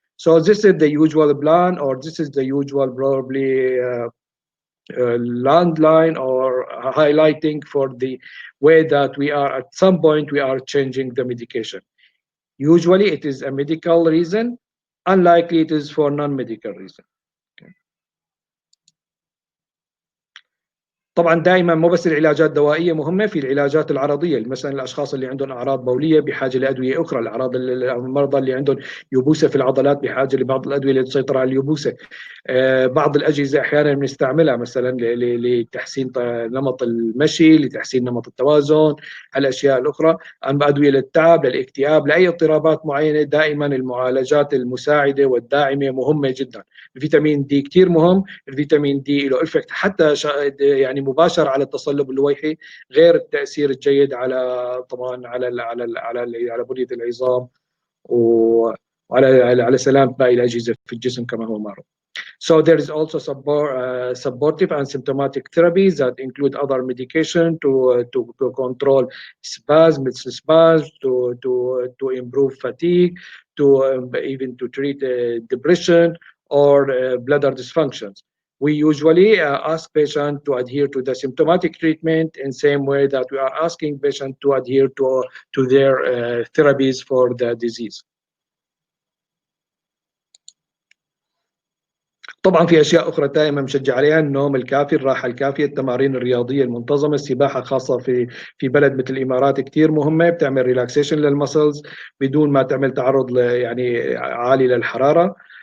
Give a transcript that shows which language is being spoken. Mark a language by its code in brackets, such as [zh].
[en] So this is the usual plan, or this is the usual probably landline or highlighting for the way that we are at some point we are changing the medication. Usually it is a medical reason, unlikely it is for non-medical reason. [ar] طبعا دائما مو بس العلاجات الدوائيه مهمه، في العلاجات العرضيه، مثلا الاشخاص اللي عندهم اعراض بوليه بحاجه لادويه اخرى، المرضى اللي عندهم يبوسه في العضلات بحاجه لبعض الادويه لتسيطر على اليبوسه. بعض الاجهزه احيانا بنستعملها مثلا لتحسين نمط المشي، لتحسين نمط التوازن، الاشياء الاخرى. اما ادويه للتعب، للاكتئاب، لاي اضطرابات معينه، دائما المعالجات المساعده والداعمه مهمه جدا. الفيتامين دي كثير مهم، الفيتامين دي له افكت حتى يعني مباشر على التصلب اللويحي، غير التاثير الجيد على طبعا على بنيه العظام وعلى سلامه باقي الاجهزه في الجسم كما هو معروف. [en] So there is also supportive and symptomatic therapies that include other medication to control spasms, to improve fatigue, to even to treat depression or bladder dysfunctions. We usually ask patients to adhere to the symptomatic treatment in same way that we are asking patients to adhere to their therapies for the disease. [ar] طبعا في اشياء اخرى دائما مشجع عليها، النوم الكافي، الراحه الكافيه، التمارين الرياضيه المنتظمه، السباحه خاصه في بلد مثل الامارات كثير مهمه، بتعمل [en] relaxation للمسلز [ar] بدون ما تعمل تعرض يعني عالي للحراره.